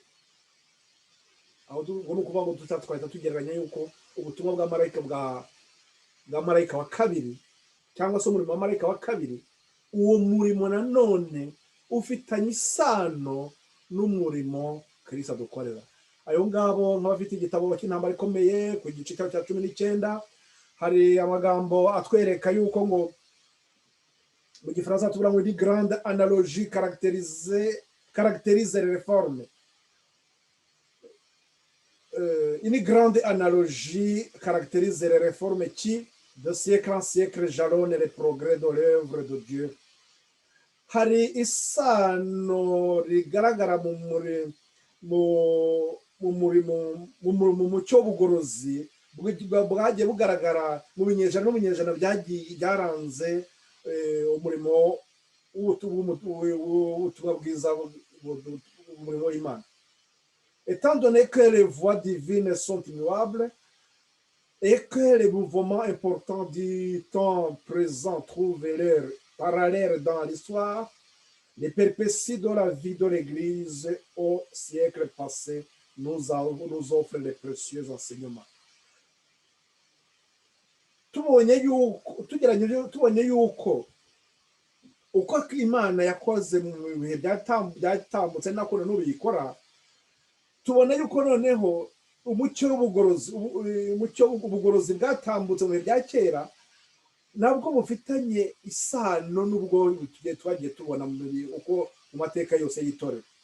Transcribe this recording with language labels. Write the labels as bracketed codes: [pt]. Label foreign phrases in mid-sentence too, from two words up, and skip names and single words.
[rw] Aho ni ukuvuga ngo twahita tugereranya yuko ubutumwa bw'amarayika wa kabiri, cyangwa se umurimo wa marayika wa kabiri, uwo murimo nanone ufitanye isano n'umurimo Kristo adukorera. Ayo ngabo nk'abafite igitabo cy'intambara ikomeye ku gice cya 19 hari amagambo atwereka yuko ngo mu gifaransa tuvuga ngo ni [fr] grande analogie caractérise les réformes. Une grande analogie caractérise les réformes qui, de siècle en siècle, jalonnent les progrès de l'œuvre de Dieu. [rw] Hari isano rigaragara mu mucyo w'ubugorozi bwagiye bugaragara mu binyejana byaranze umurimo w'ubutumwa bwiza, umurimo w'Imana. [fr] Étant donné que les voies divines sont immuables et que les mouvements importants du temps présent trouvent leur parallèle dans l'histoire, les péripéties de la vie de l'Église au siècle passé nous offrent les précieux enseignements. [rw] Tubonye yuko uko Imana yakoze mu bihe byatambutse nako n'ubu yikora, tubona yuko noneho umucyo w'ubugorozi bwatambutse mu bihe bya kera nabwo bufitanye isano n'ubwo twagiye tubona uko mu mateka yose y'itorero.